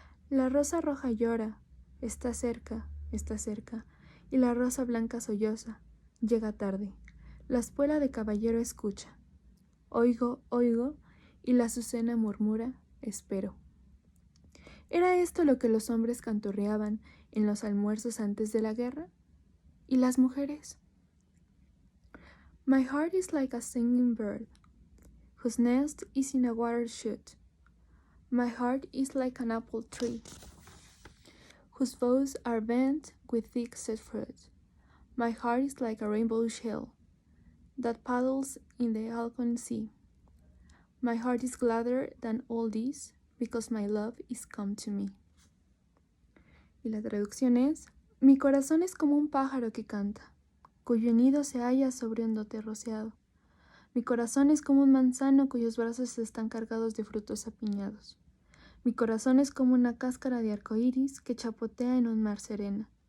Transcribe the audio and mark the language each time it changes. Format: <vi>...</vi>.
<es>La rosa roja llora, está cerca, y la rosa blanca solloza, llega tarde. La espuela de caballero escucha. Oigo, y la azucena murmura, espero. ¿Era esto lo que los hombres canturreaban en los almuerzos antes de la guerra? ¿Y las mujeres?</es> <en>My heart is like a singing bird, whose nest is in a water shoot. My heart is like an apple tree, whose boughs are bent with thick set fruit. My heart is like a rainbow shell that paddles in the Alpine Sea. My heart is gladder than all this, because my love is come to me.</en> <es>Y la traducción es: mi corazón es como un pájaro que canta, cuyo nido se halla sobre un dote rociado. Mi corazón es como un manzano cuyos brazos están cargados de frutos apiñados. Mi corazón es como una cáscara de arcoíris que chapotea en un mar sereno.</es>